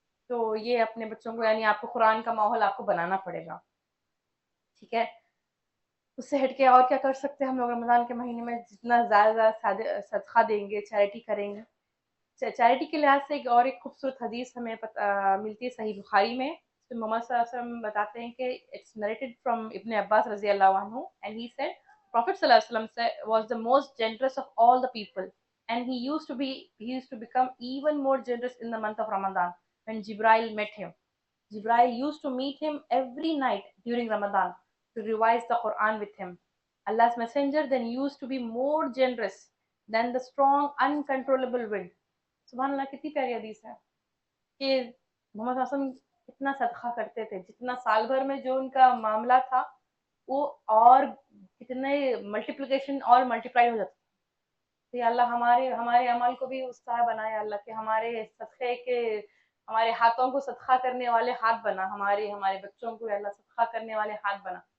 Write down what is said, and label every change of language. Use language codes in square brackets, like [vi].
[ur] تو یہ اپنے بچوں کو یعنی آپ کو قرآن کا ماحول آپ کو بنانا پڑے گا. ٹھیک ہے. اس سے ہٹ کے اور کیا کر سکتے ہیں ہم لوگ رمضان کے مہینے میں؟ جتنا زیادہ صدقہ دیں گے، چیریٹی کریں گے. چیریٹی کے لحاظ سے ایک خوبصورت حدیث ہمیں ملتی ہے صحیح بخاری میں. محمد صلی اللہ علیہ وسلم بتاتے ہیں کہ [en] It's narrated from Ibn Abbas رضی اللہ عنہ and he said Prophet صلی اللہ علیہ وسلم was the most generous of all the people and he used to become even more generous in the month of Ramadan when Jibril met him. Jibril used to meet him every night during Ramadan to revise the Quran with him. Allah's messenger then used to be more generous than the strong uncontrollable wind. [ur] سبحان اللہ، کتنی پیاری حدیث ہے کہ محمد صلی اللہ علیہ وسلم اتنا صدقہ کرتے تھے جتنا سال بھر میں جو ان کا معاملہ تھا وہ اور کتنے ملٹیپلیکیشن اور ملٹیپلائی ہو جاتا. تو یا اللہ ہمارے عمل کو بھی اس طرح بنائے اللہ کہ ہمارے صدقے کے ہمارے ہاتھوں کو صدقہ کرنے والے ہاتھ بنا، ہمارے بچوں کو یا اللہ صدقہ کرنے والے ہاتھ بنا.